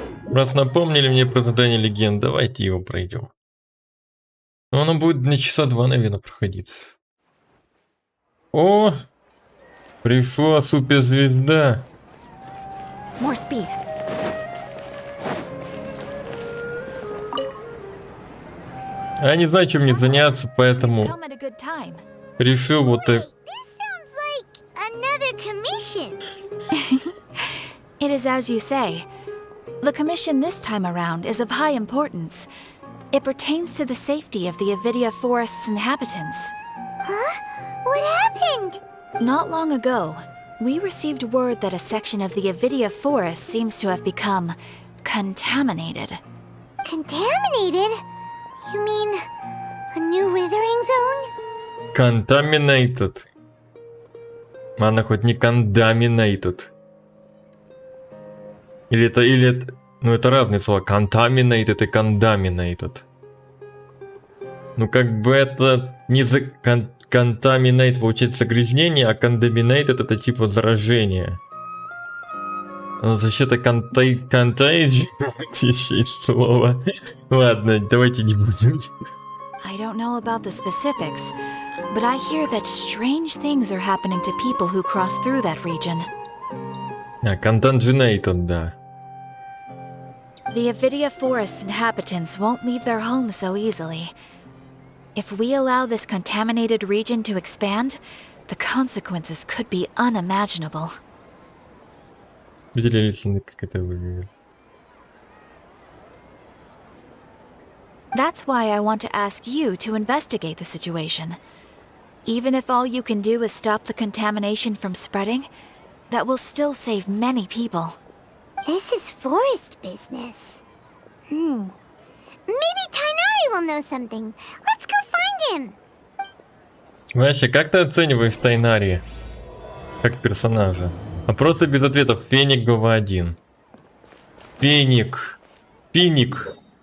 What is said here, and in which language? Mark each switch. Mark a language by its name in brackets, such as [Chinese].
[Russian] Раз напомнили мне про задание легенд, давайте его пройдем. Но оно будет на часа 2, наверное, проходиться. О! Пришла суперзвезда. [English] More speed. [Russian] Я не знаю, чем мне заняться, поэтому [English] Come at a good time. [Russian] решил вот так. [English] This sounds like another commission. It is as you say. The commission this time around is of high importance. It pertains to the safety of the Avidia Forest's inhabitants. Huh? What happened? Not long ago, we received word that a section of the Avidia Forest seems to have become contaminated. Contaminated? You mean a new withering zone? Contaminated. [Russian] Она хоть не contaminated. Или это, ну это разные слова. Contaminated и contaminated. Ну как бы это не за... Contaminate получается загрязнение, а contaminated это типа заражение. Защита contagion. Еще есть слово. Ладно, давайте не будем. [English] I don't know about the specifics, but I hear that strange things are happening to people who cross through that region. [Russian] Contaminated, да. [English] The Avidia Forest inhabitants won't leave their homes so easily. If we allow this contaminated region to expand, the consequences could be unimaginable. [Russian] Видели ли, как это выглядит? [English] That's why I want to ask you to investigate the situation. Even if all you can do is stop the contamination from spreading, that will still save many people. This is forest business. Maybe Tighnari will know something. Let's go find him. [Russian] Вася, как ты оцениваешь Тайнари? Как персонажа? Вопросы без ответов. Феник, глава 1. Феник. Финик.